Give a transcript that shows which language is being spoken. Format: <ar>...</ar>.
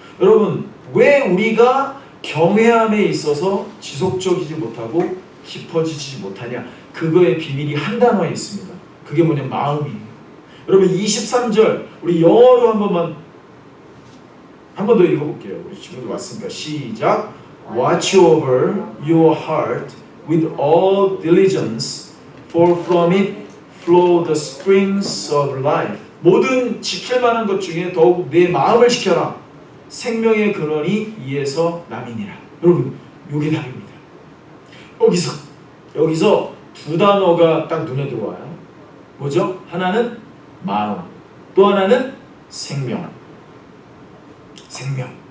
<ko>여러분 왜 우리가 경외함에 있어서 지속적이지 못하고 깊어지지 못하냐? 그거의 비밀이 한 단어에 있습니다. 그게 뭐냐면 마음이에요. 여러분 23절 우리 영어로 한 번 더 읽어볼게요. 우리 친구들 왔으니까 시작.</ko> <en>Watch over your heart with all diligence, for from it flow the springs of life.</en> <ko>모든 지킬 만한 것 중에 더욱 내 마음을 지켜라. 생명의 근원이 이에서 남이니라. 여러분, 요게 답입니다. 여기서 두 단어가 딱 눈에 들어와요. 뭐죠? 하나는 마음, 또 하나는 생명. 생명.</ko>